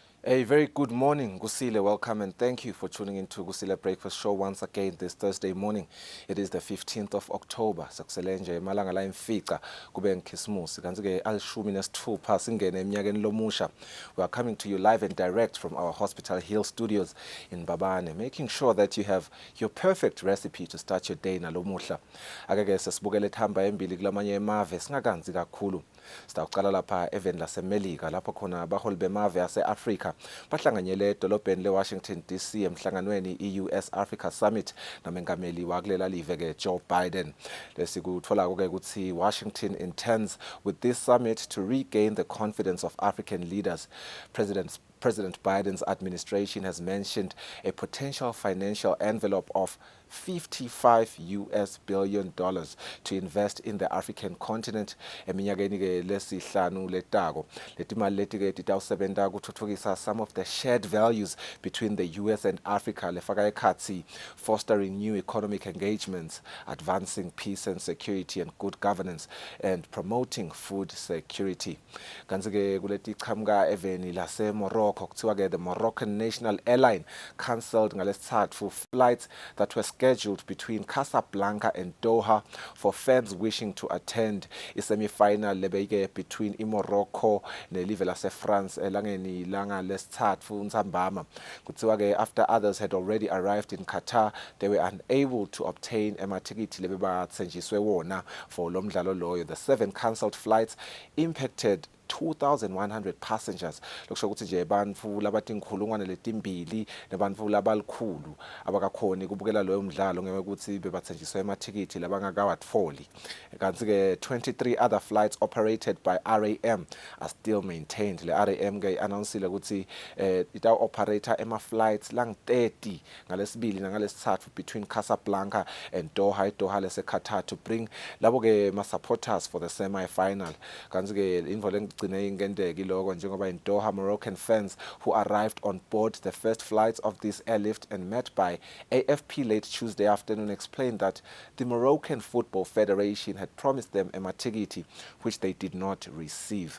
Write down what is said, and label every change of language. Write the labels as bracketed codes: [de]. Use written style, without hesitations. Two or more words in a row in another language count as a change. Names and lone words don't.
[en] A very good morning, Kusile. Welcome and thank you for tuning into Kusile Breakfast Show once again this Thursday morning. It is the 15th of October. [ss] Sakuselenje malanga la imfica kube ngikhismusi kanti ke alishumi nesithupha singene eminyakeni lomusha. [en] We are coming to you live and direct from our Hospital Hill studios in Babane, making sure that you have your perfect recipe to start your day nalomuhla. [ss] Akeke sesibukele thamba embili kulamanye emave singakanzi kakhulu. Sitaqala lapha even laseMelika lapho khona abaholi bemave ase-Afrika bahlanganyele edolobheni le-Washington DC emhlanganweni i-US Africa Summit namengameli wakulela live ke Joe Biden. Lesikuthola ke ukuthi [en] Washington intends with this summit to regain the confidence of African leaders. President Biden's administration has mentioned a potential financial envelope of $55 billion to invest in the African continent. [ss] Eminyakeni ke lesihlanu letako letimali leti ke titawusebenza kuthuthukisa [en] some of the shared values between the US and Africa [ss] lefaka ekhatsi [en] fostering new economic engagements, advancing peace and security and good governance, and promoting food security. [ss] Kanti ke kuleti qhamuka eveni lase Morocco kuthiwa ke [en] the Moroccan National Airline cancelled ngalesithathu flights that were scheduled between Casablanca and Doha for fans wishing to attend a semi-final lebeke between Morocco [ss] nelive lase France elangeni langa lesithathu uNtsambama. Kuthiwa ke [en] after others had already arrived in Qatar, they were unable to obtain [ss] amatikiti lebebathenjiswe wona [en] for [ss] lo mdlalo loyo. [en] The 7 cancelled flights impacted 2,100 passengers. [ss] Lokusho ukuthi nje bantfu labathi inkhulungwane letimbili nebantfu labalikhulu abakakhoni kubukela loyo mdlalo ngenxa ukuthi bebathenjiswe amatikiti labangakawatfoli. Kanti ke [en] 23 other flights operated by RAM are still maintained. [ss] Le RAM ke announced ukuthi ita operator ema flights lang 30 ngalesibili nangalesithathu [en] between Casablanca and Doha, [ss] Doha lese Qatar, [en] to bring [ss] labo ke ma [en] supporters for the semi-final. [ss] Kanti ke [en] involving in Doha, Moroccan fans who arrived on board the first flights of this airlift and met by AFP late Tuesday afternoon explained that the Moroccan Football Federation had promised them a matikiti, which they did not receive.